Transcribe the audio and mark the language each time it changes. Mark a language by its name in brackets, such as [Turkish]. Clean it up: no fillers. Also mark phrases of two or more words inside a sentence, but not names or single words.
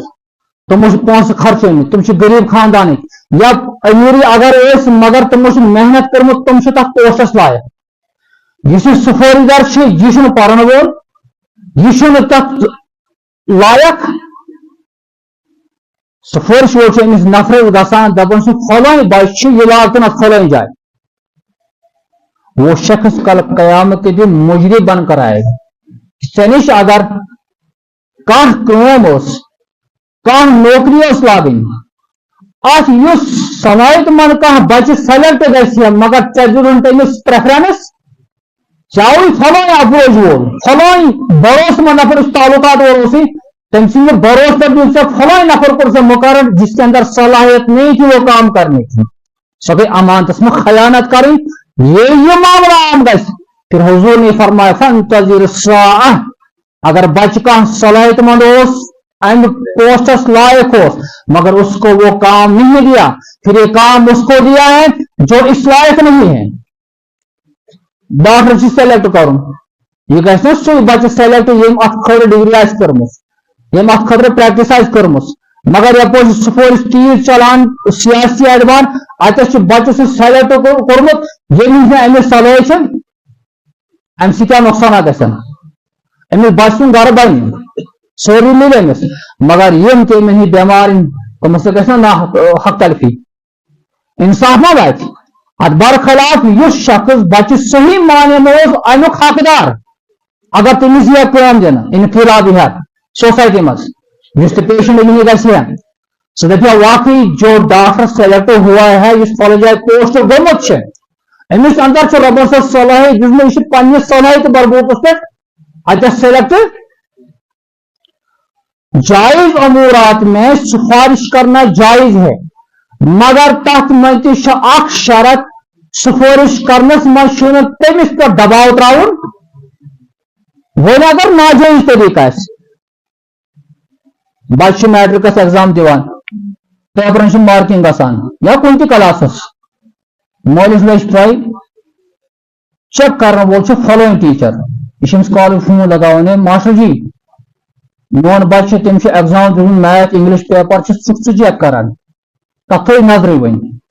[Kashmiri] تِمو چھِ پونٛسہٕ خرچٲمٕتۍ تِم چھِ غریٖب خاندانٕکۍ یا امیٖری اگر ٲسۍ مگر تِمو چھِ محنت کٔرمٕژ تِم چھِ تتھ پوسٹس لایق یُس یہِ سفٲرِشدار چھُ یہِ چھُنہٕ پرن وول یہِ چھُنہٕ تتھ لایق سفارش وول چھُ أمِس نفرس گژھان دپان چھُ فلٲنۍ بچہِ چھُ یہِ لاگتن اتھ فلٲنۍ جایہِ [Urdu] وہ شخص کل قیامت کے دن مجرم بن کر آئے گا [Kashmiri] ژےٚ نِش اگر کانٛہہ کٲم ٲس کانٛہہ نوکری ٲس لاگٕنۍ اتھ یُس صلٲحیت منٛد کانٛہہ بچہِ سلیکٹ گژھِ ہا مگر ژےٚ دِتُن تٔمِس پریفرنس ژےٚ فلٲنۍ اپوز وول فلٲنۍ بھروسہٕ منٛد نفر یُس تعلقات وول اوسُے تٔمۍ سٕنٛدِ بھروسہٕ پر دیُت ژےٚ فلٲنۍ نفر کوٚر ژےٚ مقرر [Urdu] جس کے اندر صلاحیت نہیں تھی وہ کام کرنے کی [Kashmiri] سۄ گٔے امانتس منٛز خیانت کرٕنۍ یہ معاملہ عام گژھِ [Urdu] پھر حضور نے فرمایا [Arabic] فانتظر الساعہ [Kashmiri] اگر بچہ کانٛہہ صلاحیت مند اوس امہِ پوسٹس لائق اوس [Urdu] مگر اس کو وہ کام نہیں دیا پھر یہ کام اس کو دیا ہے جو اس لائق نہیں ہے [Kashmiri] ڈاکٹر چھُ سلیکٹ کرُن یہِ گژھِ نہ سُے بچہ سلیکٹ ییٚمۍ اتھ خٲطرٕ ڈگری آسہِ کٔرمٕژ ییٚمۍ اتھ خٲطرٕ پریکٹس آسہِ کٔرمٕژ مگر یپٲرۍ چھُ سفارش تیٖژ چلان سیاسی اعتبار اتٮ۪س چھُ بچہ سُہ سلیکٹ کوٚرمُت ییٚمہِ نِش نہٕ أمِس صلٲحیت چھِ امہِ سۭتۍ کیٛاہ نۄقصانات گژھن أمِس بچہِ سُنٛد گرٕ بنہِ سورُے مِلہِ أمِس مگر یِم تہِ أمِس نِش بٮ۪مار یِن تِمن سۭتۍ گژھِ نا حق تلفی انصاف ما واتہِ اتھ برخلاف یُس شخص بچہ [Urdu] صحیح معنی میں [Kashmiri] اوس امیُک حقدار اگر تٔمِس یی کٲم دِنہٕ انفرادی ہیتھ سوسائٹی منٛز یُس تہِ پیشنٹ أمِس گژھِ ہا سُہ دپہِ ہا واقعی [Urdu] جو ڈاکٹر سلیکٹ ہوا ہے [Kashmiri] یُس فلٲنۍ جایہِ پوسٹ گوٚمُت چھُ أمِس اندر چھُ رۄبن سۄ صلٲحیت دِژمٕژ یہِ چھُ پننہِ صلٲحیت بربوٗطس پٮ۪ٹھ اتٮ۪س سلیکٹ [Urdu] جائز امورات میں سفارش کرنا جائز ہے [Kashmiri] مگر تتھ منٛز تہِ چھُ اکھ شرط سفارش کرنس منٛز چھُنہٕ تٔمِس پٮ۪ٹھ دباو تراوُن وۄنۍ اگر ناجٲیز طریقہٕ آسہِ بچہ چھُ میٹرکس ایگزام دِوان پیپرن چھِ مارکِنگ گژھان یا کُنہِ تہِ کلاسس مٲلِس لٔج پاے چیک کرن وول چھُ فلٲنۍ ٹیٖچر یہِ چھُ أمِس کالُک فون لگاوان ہے ماسٹر جی میون بچہ چھُ تٔمِس چھُ ایگزام دیُتمُت [English] Math English paper [Kashmiri] چھُ ژٕ چیک کران تتھ تھٲیِو نظرٕے وۄنۍ